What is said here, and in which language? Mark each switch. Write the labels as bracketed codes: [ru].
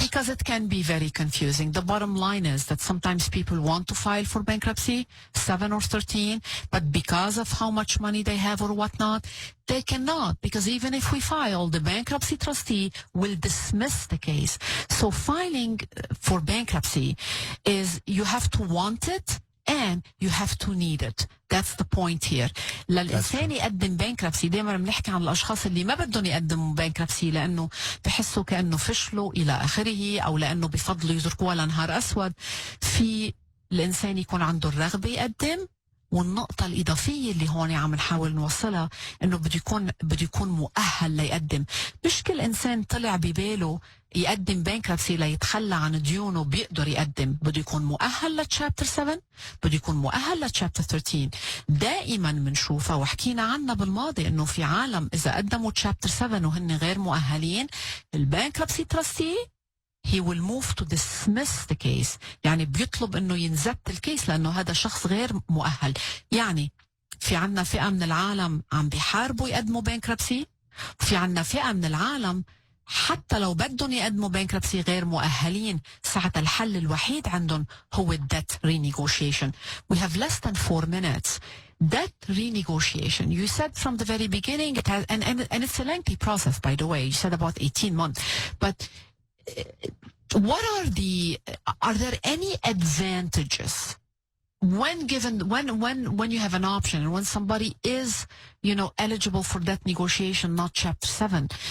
[en] Because it can be very confusing. The bottom line is that sometimes people want to file for bankruptcy, 7 or 13, but because of how much money they have or whatnot, they cannot, because even if we file, the bankruptcy trustee will dismiss the case. So filing for bankruptcy is you have to want it and you have to need it. That's the point here. [ar] للإنسان يقدم bankruptcy، دايما بنحكي عن الأشخاص اللي ما بدهم يقدموا bankruptcy لأنه بحسوا كأنه فشلوا إلى آخره، أو لأنه بفضلوا يزرقوا ولا نهار أسود. في الإنسان يكون عنده الرغبة يقدم، والنقطة الإضافية اللي هون عم نحاول نوصلها إنه بده يكون مؤهل ليقدم. مش كل إنسان طلع بباله يقدم بانكربسي ليتخلى عن ديونه بيقدر يقدم. بده يكون مؤهل لتشابتر 7، بده يكون مؤهل لتشابتر 13. دائما بنشوفها وحكينا عنها بالماضي إنه في عالم إذا قدموا تشابتر 7 وهن غير مؤهلين، البانكربسي تراستي [en] he will move to dismiss the case. [ar] يعني بيطلب انه ينزت الكيس لانه هذا شخص غير مؤهل. يعني في عنا فئة من العالم عم بيحاربوا يقدموا bankruptcy، وفي عنا فئة من العالم حتى لو بدهم يقدموا bankruptcy غير مؤهلين، ساعة الحل الوحيد عندهم هو debt renegotiation. [en] We have less than 4 minutes. Debt renegotiation, you said from the very beginning, it has, and it's a lengthy process, by the way. You said about 18 months. But are there any advantages when you have an option and when somebody is, eligible for debt negotiation, not Chapter 7?